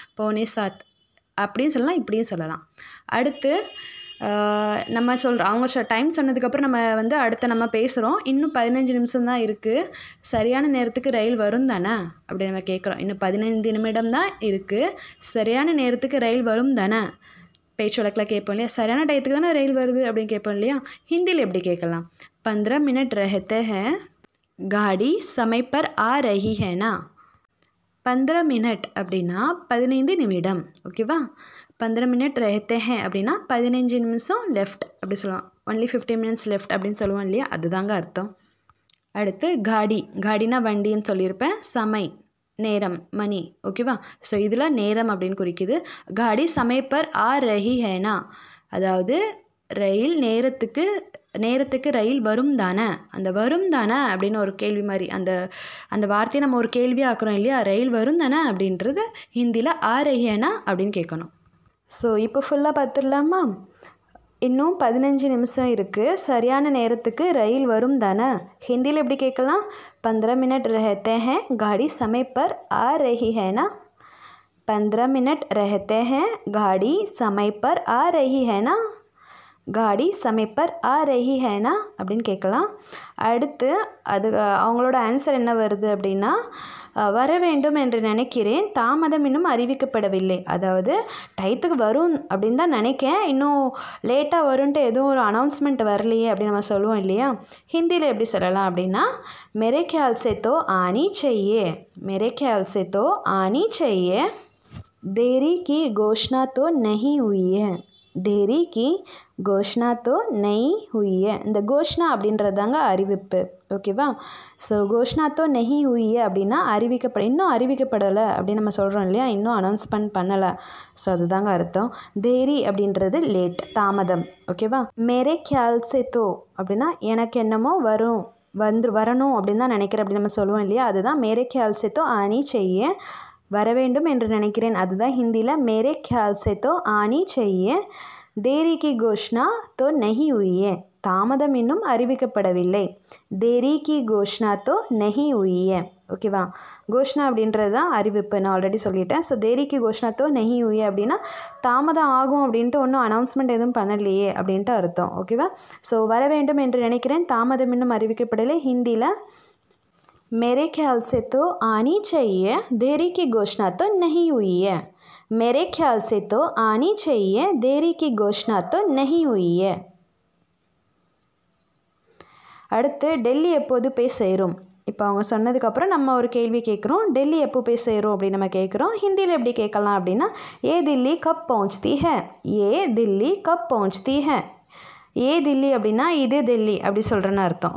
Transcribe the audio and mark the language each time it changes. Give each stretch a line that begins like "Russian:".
Tamil: பவுனே சாத் அப்படின்னு சொல்லலாம், இப்படியும் சொல்லலாம். அடுத்து நம்ம சொல்கிறோம், அவங்க டைம் சொன்னதுக்கப்புறம் நம்ம வந்து அடுத்து நம்ம பேசுகிறோம். இன்னும் 15 நிமிஷம் தான் இருக்குது, சரியான நேரத்துக்கு ரயில் வரும் தானே அப்படி நம்ம கேட்குறோம். இன்னும் 15 நிமிடம் தான் இருக்குது, சரியான நேரத்துக்கு ரயில் வரும் தானே பேச்சு வழக்கில் கேட்போம் இல்லையா? சரியான டயத்துக்கு தானே ரயில் வருது அப்படின்னு கேட்போம் இல்லையா? ஹிந்தியில் எப்படி கேட்கலாம்?
Hindi: 15 மினிட் रहते हैं, गाड़ी समय पर आ रही है ना.
Tamil: 15 மினிட் அப்படின்னா 15 நிமிடம், ஓகேவா? 15 மினிட்
Hindi: रहते हैं
Tamil: அப்படின்னா 15 நிமிஷம் லெஃப்ட் அப்படி சொல்லுவோம். ஒன்லி 15 மினிட்ஸ் லெஃப்ட் அப்படின்னு சொல்லுவோம் இல்லையா? அதுதாங்க அர்த்தம். அடுத்து காடி, காடினா வண்டின்னு சொல்லியிருப்பேன். சமை நேரம், மணி, ஓகேவா? ஸோ இதில் நேரம் அப்படின்னு குறிக்குது.
Hindi: காடி சமய பர் ஆ ரஹி ஹேனா,
Tamil: அதாவது ரயில் நேரத்துக்கு ரயில் வரும் தானே. அந்த வரும் தானே அப்படின்னு ஒரு கேள்வி மாதிரி அந்த வார்த்தையை நம்ம ஒரு கேள்வியாக ஆக்குறோம் இல்லையா? ரயில் வரும் தானே அப்படின்றது ஹிந்தியில்
Hindi: ஆ ரஹி ஹேனா
Tamil: அப்படின்னு கேட்கணும். ஸோ இப்போ ஃபுல்லாக பார்த்துடலாமா? இன்னும் 15 நிமிஷம் இருக்குது, சரியான நேரத்துக்கு ரயில் வரும் தானே. ஹிந்தியில் எப்படி கேட்கலாம்?
Hindi: 15 மினிட் रहते हैं, गाड़ी समय पर आ रही है ना. 15 मिनट रहते हैं, गाड़ी समय पर आ रही है ना. गाड़ी समय पर आ रही है ना
Tamil: அப்படின்னு கேட்கலாம். அடுத்து அவங்களோட ஆன்சர் என்ன வருது அப்படின்னா வர வேண்டும் என்று நினைக்கிறேன், தாமதம் இன்னும் அறிவிக்கப்படவில்லை. அதாவது டயத்துக்கு வரும் அப்படின்னு தான் நினைக்கேன், இன்னும் லேட்டாக வரும்ன்ட்டு எதுவும் ஒரு அனௌன்ஸ்மெண்ட் வரலையே அப்படின்னு நம்ம சொல்லுவோம் இல்லையா? ஹிந்தியில் எப்படி சொல்லலாம் அப்படின்னா
Hindi: मेरे ख्याल से तो आनी चाहिए, मेरे ख्याल से तो आनी चाहिए, देरी की घोषणा तो नहीं हुई है, देरी की घोषणा तो नहीं हुई है.
Tamil: இந்த கோஷ்னா அப்படின்றதாங்க அறிவிப்பு. ஓகேவா? ஸோ
Hindi: கோஷ்னா தோ நெஹி ஹுயி
Tamil: அப்படின்னா இன்னும் அறிவிக்கப்படலை அப்படின்னு நம்ம சொல்கிறோம் இல்லையா, இன்னும் அனௌன்ஸ்மெண்ட் பண்ணலை. ஸோ அதுதாங்க அர்த்தம். தேரி அப்படின்றது லேட், தாமதம். ஓகேவா?
Hindi: மேரே க்யால் சே தோ
Tamil: அப்படின்னா எனக்கு என்னமோ வரணும் அப்படின்னு தான் நினைக்கிறேன் அப்படின்னு நம்ம சொல்லுவோம் இல்லையா, அதுதான்
Hindi: மேரே க்யால் சே தோ ஆனி செய்ய,
Tamil: வர வேண்டும் என்று நினைக்கிறேன். அதுதான் ஹிந்தியில்
Hindi: மேரே க்யால் சே தோ ஆனி செய்ய, தேரி கி கோஷ்னா தோ நஹி ஹுயி ஹை,
Tamil: தாமதம் இன்னும் அறிவிக்கப்படவில்லை.
Hindi: தேரி கி கோஷ்னா தோ நஹி ஹுயி ஹை. ஓகேவா?
Tamil: கோஷ்னா அப்படின்றது தான் அறிவிப்பு, நான் ஆல்ரெடி சொல்லிட்டேன். ஸோ
Hindi: தேரி கி கோஷ்னா தோ நஹி ஹுயி
Tamil: அப்படின்னா தாமதம் ஆகும் அப்படின்ட்டு ஒன்றும் அனௌன்ஸ்மெண்ட் எதுவும் பண்ணலையே அப்படின்ட்டு அர்த்தம். ஓகேவா? ஸோ வர வேண்டும் என்று நினைக்கிறேன், தாமதம் இன்னும் அறிவிக்கப்படலை.
Hindi: ஹிந்தியில் मेरे ख्याल से तो आनी चाहिए, देरी की घोषणा तो नहीं हुई है. मेरे ख्याल से तो आनी चाहिए, देरी की घोषणा तो नहीं हुई है.
Tamil: அடுத்து டெல்லி எப்போது போய் சேரும். இப்போ அவங்க சொன்னதுக்கப்புறம் நம்ம ஒரு கேள்வி கேட்குறோம், டெல்லி எப்போ போய் சேரும் அப்படின்னு நம்ம கேட்குறோம். ஹிந்தியில் எப்படி கேட்கலாம் அப்படின்னா,
Hindi: ஏ தில்லி கப் பहुंचती है, ஏ தில்லி கப் पहुंचती है.
Tamil: ஏ தில்லி அப்படின்னா இது டெல்லி அப்படி சொல்கிறேன்னு அர்த்தம்.